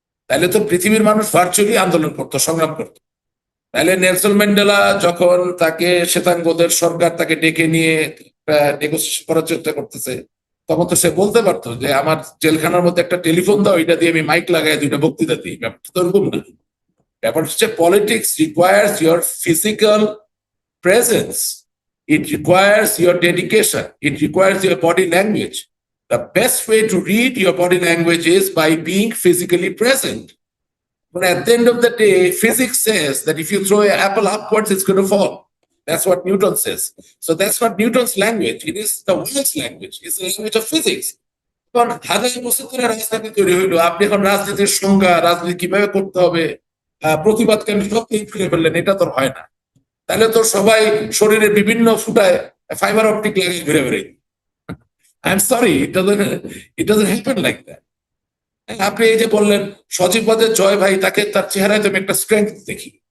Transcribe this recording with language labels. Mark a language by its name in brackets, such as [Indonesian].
[Bangla] তাহলে তো পৃথিবীর মানুষ ভার্চুয়ালি আন্দোলন করতো, সংগ্রাম করতো। তাহলে নেলসন ম্যান্ডেলা যখন তাকে শ্বেতাঙ্গদের সরকার তাকে ডেকে নিয়ে নেগোসিয়েশন করার চেষ্টা করতেছে, তখন তো সে বলতে পারতো যে আমার জেলখানার মধ্যে একটা টেলিফোন দাও, এটা দিয়ে আমি মাইক লাগাই 2টা বক্তৃতা দিই। ব্যাপারটা তো এরকম না। [English] ব্যাপার হচ্ছে politics requires your physical presence, it requires your dedication, it requires your body language. The best way to read your body language is by being physically present. But at the end of the day, physics says that if you throw an apple upwards, it's going to fall. That's what Newton says. So that's not Newton's language. It is the world's language. It's the language of physics. [Bangla] এখন হাজার বছর ধরে রাজনীতি তৈরি হইলো, আপনি এখন রাজনীতির সংজ্ঞা, রাজনীতি কিভাবে করতে হবে, প্রতিবাদকে আমি সব ফিরে ফেললেন, এটা তো হয় না। তাহলে তো সবাই শরীরের বিভিন্ন ফুটায় ফাইবার অপটিক লাগিয়ে ঘুরে বেড়াই। [English] I am sorry, it doesn't happen like that. [Bangla] আপনি এই যে বললেন সজীববাদের জয় ভাই, তাকে তার চেহারায় তো আমি একটা স্ট্রেংথ দেখি।